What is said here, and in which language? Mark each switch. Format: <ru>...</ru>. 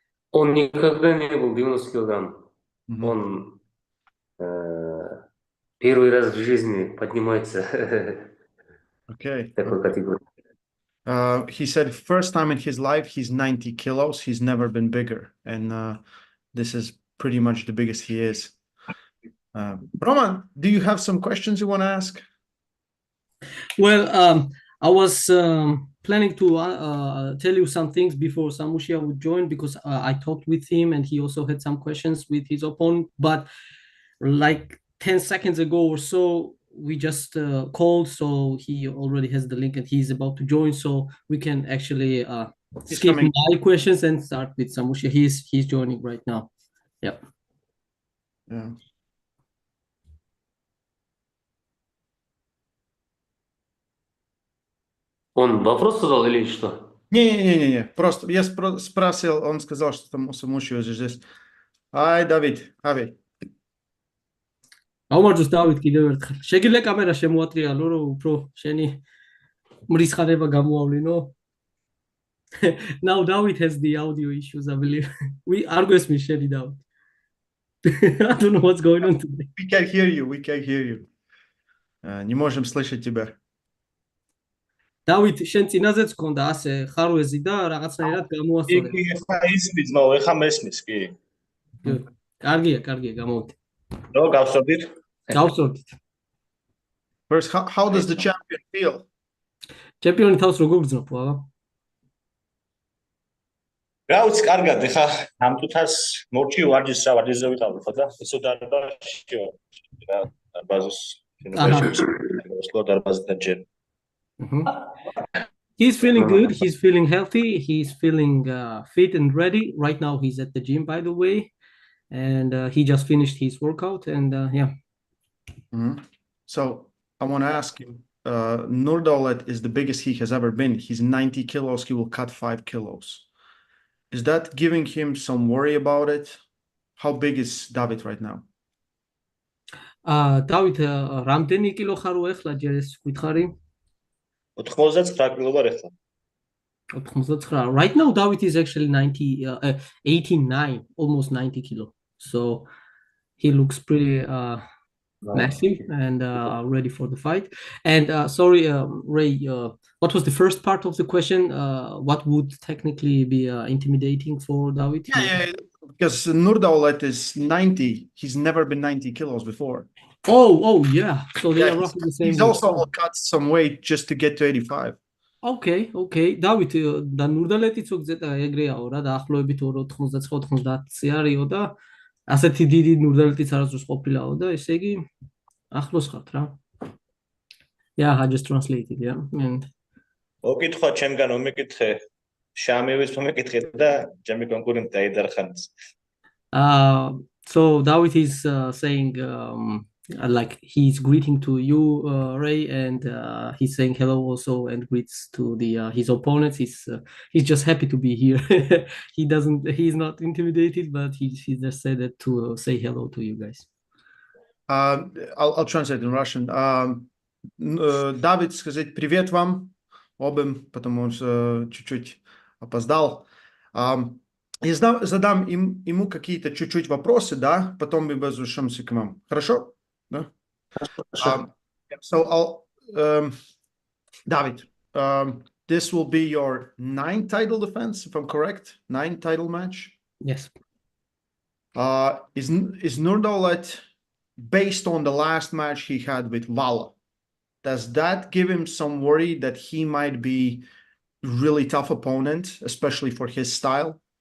<ru>Он никогда не был 90 килограмм. Он первый раз в жизни поднимается такой категории.</ru> <en>He said first time in his life he's 90 kilos. He's never been bigger. And this is pretty much the biggest he is. Roman, do you have some questions you want to ask? Well, I was planning to tell you some things before Samushia would join, because I talked with him and he also had some questions with his opponent. But like 10 seconds ago or so, we just called, so he already has the link and he's about to join, so we can actually skip my questions and start with Samushia. He's joining right now. Yeah.</en> <ru>Он вопрос задал или что? Не. Просто я спросил, он сказал, что там Samushia здесь. Ай, Давид, авей.</ru> <ka>გამარჯოს დავით კიდევ ერთხელ. შეგიძლია კამერა შემოატრიალო, რომ უფრო შენი მრისხანება გამოავლინო.</ka> <en>Now Davit has the audio issues, I believe.</en> <ka>We არ გვესმის შენი დავით.</ka> <en>I don't know what's going on today. We can hear you.</en> <ru>Не можем слышать тебя.</ru> <ka>დავით, შენ წინაზეც გქონდა ასე ხარვეზი და რაღაცნაირად გამოასწორე. კი, ხა ისმის, ნო, ეხა მესმის, კი. კარგია, გამოვიდე. ნო, გავსწორდით.</ka> <en>First, how does the champion feel?</en> <ka>ჩემპიონი თავს როგორ გრძნობ, ბაბა? რა ვიცი, კარგად, ეხა ამ თუთას მორჩი ვარჯიშს რა ვარჯიშზე ვიყავი ხო და ისო დარბაზში რა დარბაზის</ka> <en>Uh-huh.</en> <ka>შენობაში დარბაზიდან ჯერ.</ka> <en>He's feeling good. He's feeling healthy. He's feeling fit and ready. Right now, he's at the gym, by the way, and he just finished his workout. And yeah. So I want to ask you, Nurdaulet is the biggest he has ever been. He's 90 kilos. He will cut 5 kilos. Is that giving him some worry about it? How big is Davit right now?</en> <ka>დავით, რამდენი კილო ხარ უეხლა ჯერ ეს გითხარი? 99 კილო ვარ ეხლა. 99.</ka> <en>Right now, Davit is actually 89, almost 90 kilo. So he looks pretty massive and ready for the fight. And sorry, Ray, what was the first part of the question? What would technically be intimidating for Davit? Yeah, because Nurdaulet is 90. He's never been 90 kilos before. Oh, yeah. So they are roughly the same. He's also will cut some weight just to get to 85. Okay.</en> <ka>დავით და ნურდალეტიც უგზეთა ეგრეაო რა, დაახლოებით 99-90-ზე არისო და ასეთი დიდი ნურდალეტიც არასდროს ყოფილაო და ესე იგი ახლოს ხართ რა.</ka> <en>Yeah, I just translated, yeah. And</en> <ka>მოკითხვა ჩემგან მომიკითხე, შამიევის მომიკითხე და ჩემი კონკურენტი აიდარხანს.</ka> <en>So Davit is saying like he's greeting to you, Ray, and he's saying hello also and greets to the his opponents. He's just happy to be here. He's not intimidated, but he just said that to say hello to you guys. I'll translate in Russian.</en> <ru>Давид, сказать привет вам обоим, потому что чуть-чуть опоздал. Я задам ему какие-то чуть-чуть вопросы, да, потом мы возвращаемся к вам. Хорошо? Да?</ru> <en>So David, this will be your 9th title defense, if I'm correct? 9th title match? Yes. Is Nurdaulet, based on the last match he had with Vala, does that give him some worry that he might be really tough opponent, especially for his style?</en>